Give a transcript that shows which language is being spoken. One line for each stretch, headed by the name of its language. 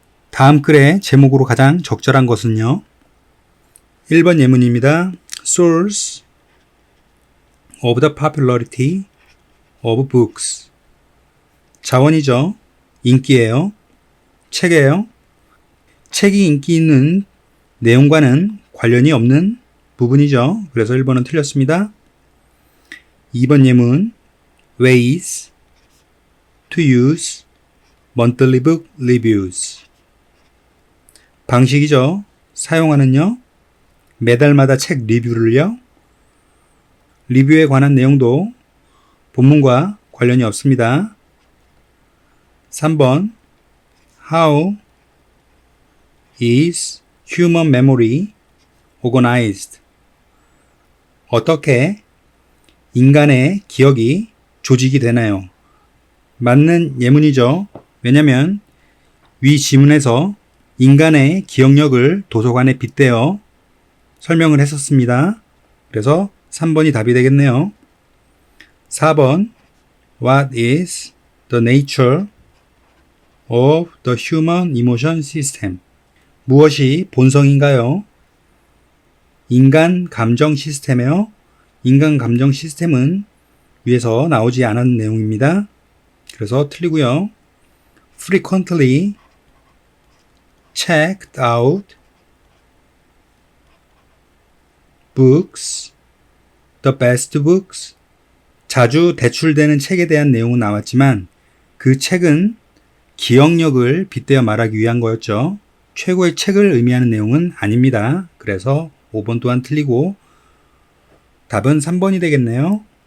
Korean: 다음 글의 제목으로 가장 적절한 것은요. 1번 예문입니다.
English: Source of the popularity of books.
Korean: 자원이죠. 인기예요. 책이에요. 책이 인기 있는 내용과는 관련이 없는 부분이죠. 그래서 1번은 틀렸습니다. 2번 예문
English: Ways to use monthly book reviews.
Korean: 방식이죠. 사용하는요. 매달마다 책 리뷰를요. 리뷰에 관한 내용도 본문과 관련이 없습니다.
English: 3번 How is human memory organized?
Korean: 어떻게 인간의 기억이 조직이 되나요? 맞는 예문이죠. 왜냐하면 위 지문에서 인간의 기억력을 도서관에 빗대어 설명을 했었습니다. 그래서 3번이 답이 되겠네요.
English: 4번 What is the nature of the human emotion system?
Korean: 무엇이 본성인가요? 인간 감정 시스템이요. 인간 감정 시스템은 위에서 나오지 않은 내용입니다. 그래서 틀리고요.
English: Frequently checked out books, the best books.
Korean: 자주 대출되는 책에 대한 내용은 나왔지만 그 책은 기억력을 빗대어 말하기 위한 거였죠. 최고의 책을 의미하는 내용은 아닙니다. 그래서 5번 또한 틀리고 답은 3번이 되겠네요.